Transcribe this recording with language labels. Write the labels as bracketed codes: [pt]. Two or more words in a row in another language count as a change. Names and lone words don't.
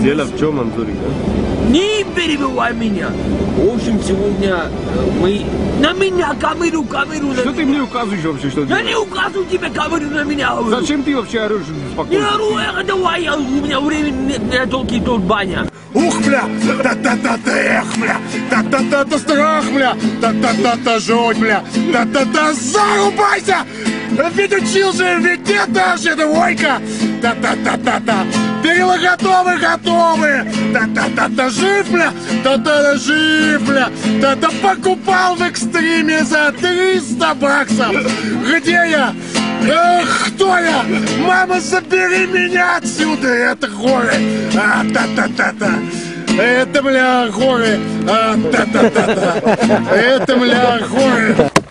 [ru] Дело в чем, Антурик, Не перебивай меня. В общем, сегодня мы... На меня камеру. Что ты мне указываешь вообще, что Я делать? не указываю тебе камеру, на меня говорю. Зачем ты вообще орешь Не спокойно? ору, давай, у меня времени нет, только тут баня. Ух, бля, та-та-та-та, эх, бля, та-та-та-та, страх, бля, та-та-та-та, жуть, бля, та-та-та, зарубайся! Ведь учил же, ведь это же двойка! Та-та-та-та-та, перила готовы! Та-та-та-та, жив, бля, та-та-та, жив, бля, та-та покупал в экстриме за 300 баксов! Где я? Кто я? Мама, забери меня отсюда! Это горы! Та-та-та-та! Это, бля, горы! Та-та-та-та! Это, бля, горы!